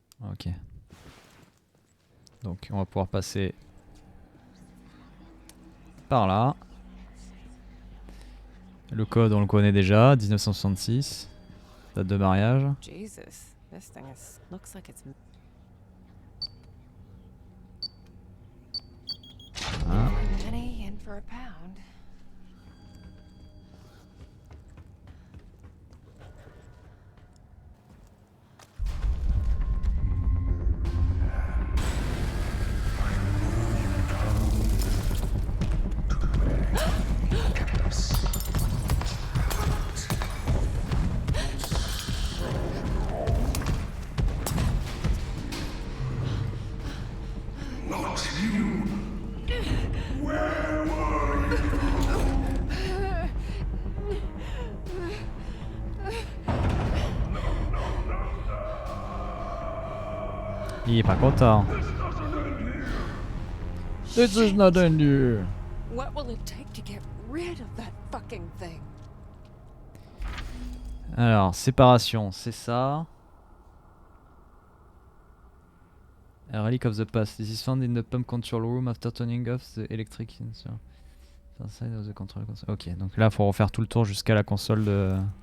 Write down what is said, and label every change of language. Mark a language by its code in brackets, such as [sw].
[fr] Ok. Donc on va pouvoir passer par là. Le code on le connaît déjà, 1966. Date de mariage. [en] Jesus, this thing looks like it's. Ah. Penny in for a pound. [fr] Il est pas content. [en] This is not a new. What will it take to get rid of that fucking thing? [fr] Alors, séparation, c'est ça. [en] A relic of the past. This is found in the pump control room after turning off the electric sensor. Inside of the control console. [fr] Ok, donc là, il faut refaire tout le tour jusqu'à la console de.